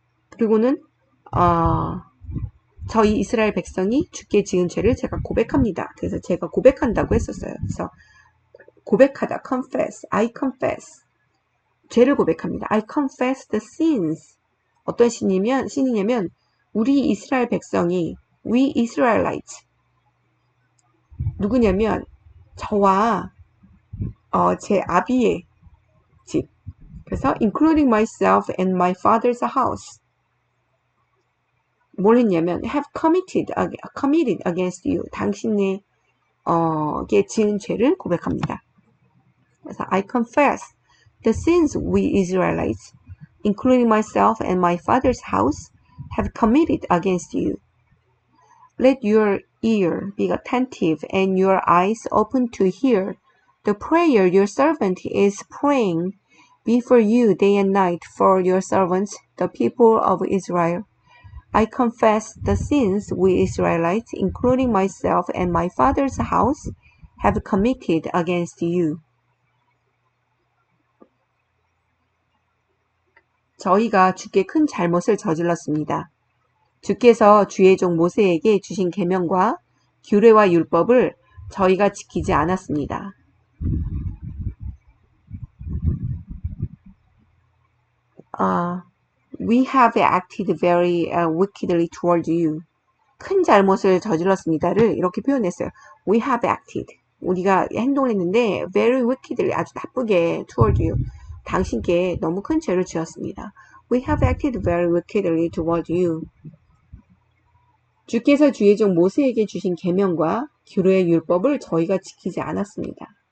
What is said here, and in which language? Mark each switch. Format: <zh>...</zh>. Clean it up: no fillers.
<ko>그리고는 저희 이스라엘 백성이 주께 지은 죄를 제가 고백합니다. 그래서 제가 고백한다고 했었어요. 그래서 고백하다,</ko> <en>confess, I confess.</en> <ko>죄를 고백합니다.</ko> <en>I confess the sins.</en> <ko>어떤 신이냐면 우리 이스라엘 백성이</ko> <en>we Israelites</en> <ko>누구냐면 저와 제 아비의 집. 그래서</ko> <en>including myself and my father's house.</en> <ko>뭘 했냐면</ko> <en>have committed against you.</en> <ko>당신의 게 지은 죄를 고백합니다. 그래서</ko> <en>I confess the sins we Israelites, including myself and my father's house, have committed against you. Let your ear be attentive and your eyes open to hear the prayer your servant is praying before you day and night for your servants, the people of Israel. I confess the sins we Israelites, including myself and my father's house, have committed against you.</en> <ko>저희가 주께 큰 잘못을 저질렀습니다. 주께서 주의 종 모세에게 주신 계명과 규례와 율법을 저희가 지키지 않았습니다.</ko> <en>We have acted very wickedly toward you.</en> <ko>큰 잘못을 저질렀습니다를 이렇게 표현했어요.</ko> <en>We have acted.</en> <ko>우리가 행동을 했는데</ko> <en>very wickedly</en> <ko>아주 나쁘게</ko> <en>toward you.</en> <ko>당신께 너무 큰 죄를 지었습니다.</ko> <en>We have acted very wickedly toward you.</en> <ko>주께서 주의 종 모세에게 주신 계명과 규례의 율법을 저희가 지키지 않았습니다.</ko>